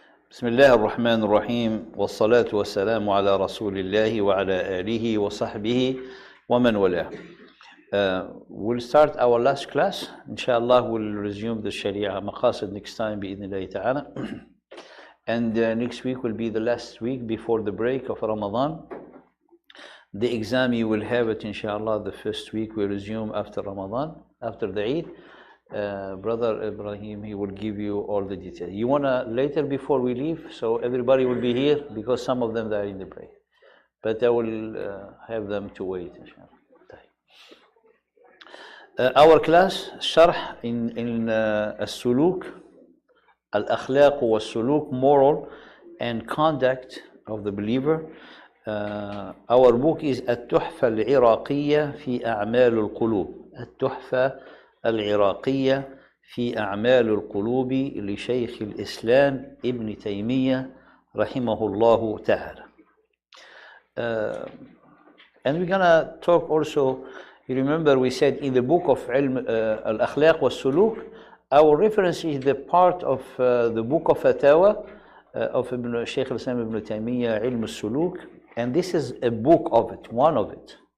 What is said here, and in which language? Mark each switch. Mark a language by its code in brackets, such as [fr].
[ar] بسم الله الرحمن الرحيم والصلاة والسلام على رسول الله وعلى آله وصحبه ومن والاه. [en] We'll start our last class. Inshallah, we'll resume the Sharia Maqasid next time, bi'idhnillahi ta'ala. And next week will be the last week before the break of Ramadan. The exam you will have it, inshallah, the first week we resume after Ramadan, after the Eid. Brother Ibrahim, he will give you all the details. You wanna later before we leave, so everybody will be here because some of them are in the break. But I will have them to wait, inshallah. Our class, Sharh in As-Suluk, Al-Akhlaq wa Suluk, moral and conduct of the believer. Our book is Tuhfah al-Iraqiya fi A'mal al-Qulub. [ar] Tuhfah العراقية في أعمال القلوب لشيخ الإسلام ابن تيمية رحمه الله تعالى. [en] And we're gonna talk also, you remember we said in the book of Al-Akhlaq wa Suluk, our reference is the part of the book of Fatawa of Shaykh al-Islam ibn Taymiyyah, Ilm al-Suluk, and this is a book of it, one of it.